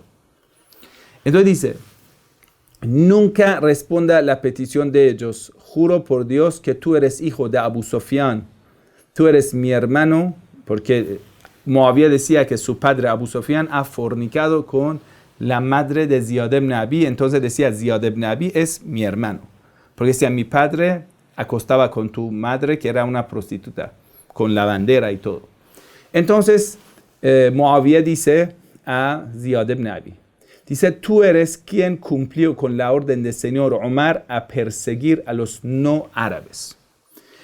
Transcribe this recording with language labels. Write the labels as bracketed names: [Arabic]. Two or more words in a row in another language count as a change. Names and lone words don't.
[Spanish] Entonces dice: nunca responda la petición de ellos. Juro por Dios que tú eres hijo de Abu Sufyan, tú eres mi hermano, porque Muawiyah decía que su padre Abu Sufyan ha fornicado con la madre de Ziyad ibn Abi. Entonces decía: Ziyad ibn Abi es mi hermano, porque decía: mi padre acostaba con tu madre, que era una prostituta, con la bandera y todo. Entonces Muawiyah dice a Ziyad ibn Abi, dice: tú eres quien cumplió con la orden del señor Omar a perseguir a los no árabes.